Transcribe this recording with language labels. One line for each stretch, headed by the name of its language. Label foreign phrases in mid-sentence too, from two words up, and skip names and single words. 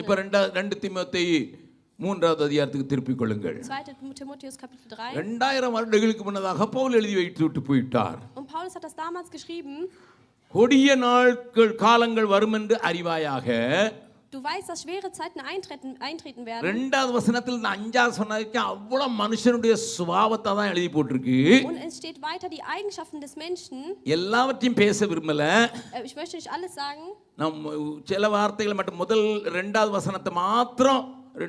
Tamil: இப்ப 2 தீமோத்தேயு 3வது அதிகாரத்துக்கு திருப்பிக் கொள்ளுங்கள். 2.
German: Timotheus Kapitel 3.
Tamil: 2000 வருடங்களுக்கு முன்னதாக பவுல் எழுதி வைத்து போயிட்டார்.
German: Und Paulus hat das damals geschrieben.
Tamil: கொடிய நாட்கள் காலங்கள் வரும் என்று அறிவாயாக.
German: Du weißt, dass schwere Zeiten eintreten werden.
Tamil: 2வது வசனத்தில் இந்த 5வது சொன்னதுக்கு அவ்வளவு மனுஷனுடைய சுபாவத்தை தான் எழுதி போட்டிருக்கு.
German: Und es steht weiter die Eigenschaften des Menschen.
Tamil: எல்லாவற்றையும் பேச விரும்பல.
German: Ich möchte nicht alles sagen.
Tamil: நாம் சில வார்த்தைகளை மட்டும் முதல் 2வது வசனத்தை மாத்திரம்